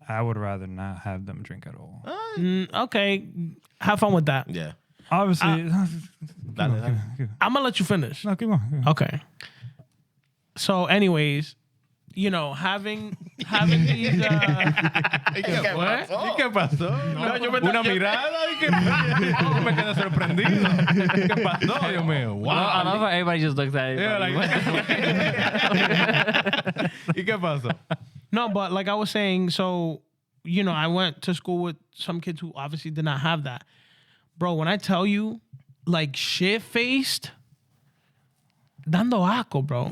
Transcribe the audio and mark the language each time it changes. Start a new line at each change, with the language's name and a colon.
English: I would rather not have them drink at all. Okay, have fun with that. Yeah. Obviously, I'm gonna let you finish. no, keep on. Okay. So, anyways, having these.
Spanish: ¿Y qué pasó? Una mirada y que yo me quedé sorprendido. ¿Qué pasó? Dios mío.
English: Wow. I love how everybody just looks at it.
Spanish: Yeah, ¿Y qué pasó?
English: No, but like I was saying, so, I went to school with some kids who obviously did not have that. Bro, when I tell you, like, shit-faced,
Spanish: dando asco,
English: bro.